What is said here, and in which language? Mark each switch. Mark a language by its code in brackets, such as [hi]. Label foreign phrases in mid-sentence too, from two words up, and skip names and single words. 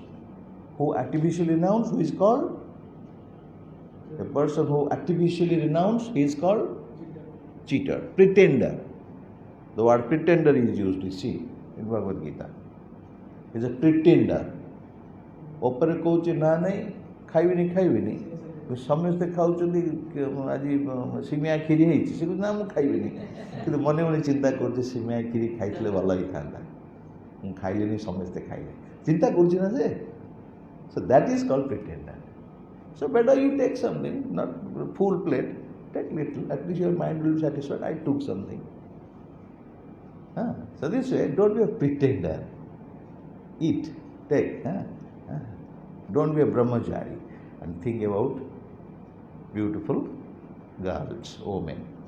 [en] Who artificially renounce? Who is called? The person who artificially renounce, he is called cheater, pretender. The word pretender is used, you see, in Bhagavad Gita. He is a pretender. [or] ଉପରେ କହୁଛି ନା ନାହିଁ, ଖାଇବିନି. ସମସ୍ତେ ଖାଉଛନ୍ତି ଆଜି ସିମିଆ କ୍ଷୀରି ହେଇଛି, ସେ କହୁଛି ନା ମୁଁ ଖାଇବିନି, କିନ୍ତୁ ମନେ ମନେ ଚିନ୍ତା କରୁଛି ସିମିଆ କ୍ଷୀରି ଖାଇଥିଲେ ଭଲ ହେଇଥାନ୍ତା, ମୁଁ ଖାଇଲିନି, ସମସ୍ତେ ଖାଇଲେ, ଚିନ୍ତା କରୁଛି ନା ସେ. [en] So that is called pretender. So better you take something, not full plate, take little, at least your mind will be satisfied, I took something. So this way, don't be a pretender. Eat, take. Don't be a brahmachari and think about beautiful girls, women.